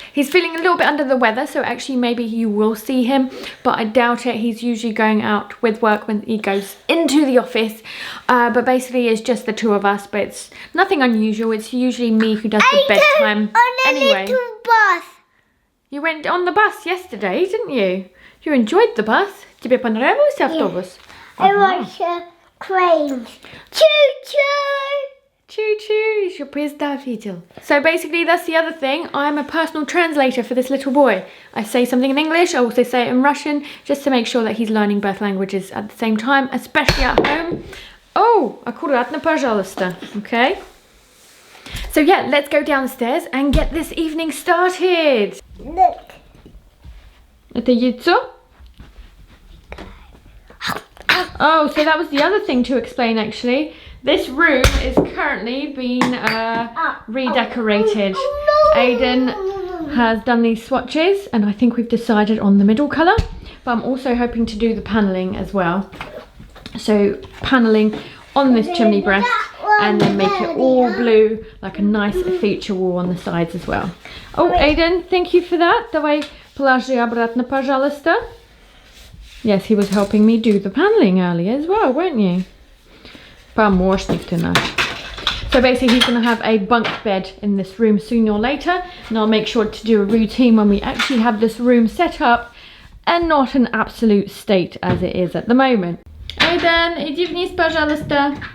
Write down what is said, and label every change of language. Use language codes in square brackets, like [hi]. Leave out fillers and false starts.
[en] He's feeling a little bit under the weather, so actually maybe you will see him, but I doubt it. He's usually going out with work when he goes into the office, but basically it's just the two of us, but it's nothing unusual. It's usually me who does the bedtime anyway. Bus. You went on the bus yesterday, didn't you? You enjoyed the bus? [ru] Тебе понравился автобус? [en] I watch trains. Choo-choo! [ru] Choo-choo, еще поезда видел. [en] So basically that's the other thing. I'm a personal translator for this little boy. I say something in English, I also say it in Russian, just to make sure that he's learning both languages at the same time, especially at home. [ru] Oh, аккуратно, пожалуйста. [en] Okay? So yeah, let's go downstairs and get this evening started. Look. [ru] Это яйцо? [en] Oh, so that was the other thing to explain actually. This room is currently being redecorated. Aiden has done these swatches, and I think we've decided on the middle colour, but I'm also hoping to do the panelling as well. So panelling on this chimney breast, and then make it all blue, like a nice feature wall on the sides as well. Oh, Aiden, thank you for that. [ru] Давай положи обратно, пожалуйста. [en] Yes, he was helping me do the panelling earlier as well, weren't you? [ru] Помощник ты наш. [en] So basically he's going to have a bunk bed in this room sooner or later, and I'll make sure to do a routine when we actually have this room set up and not an absolute state as it is at the moment. [ru] Aiden, иди вниз, пожалуйста.